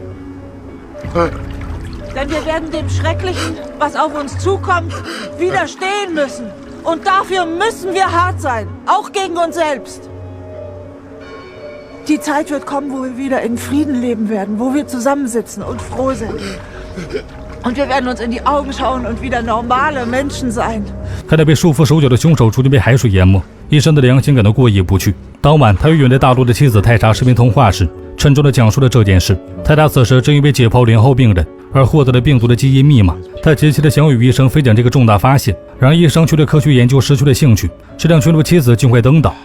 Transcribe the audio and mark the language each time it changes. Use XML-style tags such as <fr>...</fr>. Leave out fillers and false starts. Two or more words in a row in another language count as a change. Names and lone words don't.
<de>Denn wir werden dem Schrecklichen, was auf uns zukommt, widerstehen müssen. Und dafür müssen wir hart sein, auch gegen uns selbst. Die Zeit wird kommen, wo wir wieder in Frieden leben werden, wo wir zusammensitzen und froh sind. Und wir werden uns in die Augen schauen und wieder normale Menschen sein.</de> <zh>看着被束缚手脚的凶手逐渐被海水淹没，医生的良心感到过意不去。当晚，他与远在大陆的妻子泰莎视频通话时，沉重地讲述了这件事。泰莎此时正因为解剖0号病人而获得了病毒的基因密码，他急切地想与医生分享这个重大发现，让医生却对科学研究失去了兴趣，这让群主妻子尽快登岛。</zh>